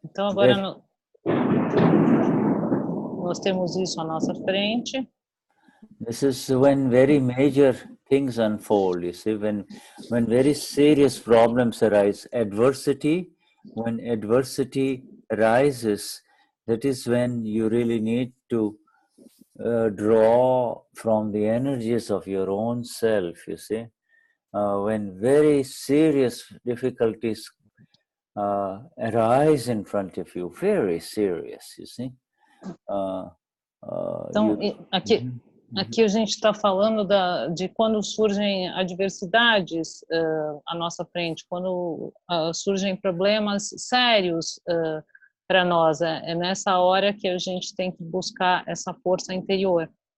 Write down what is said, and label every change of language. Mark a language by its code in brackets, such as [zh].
[pt] Então agora nós temos isso à nossa frente. [en] This is when very major things unfold, you see, when very serious problems arise. Adversity, when adversity arises, that is when you really need to draw from the energies of your own self, you see. When very serious difficulties arise in front of you, very serious, you see. [pt] Então, aqui, Aqui a gente está falando de quando surgem adversidades à nossa frente, quando surgem problemas sérios para nós. É nessa hora que a gente tem que buscar essa força interior.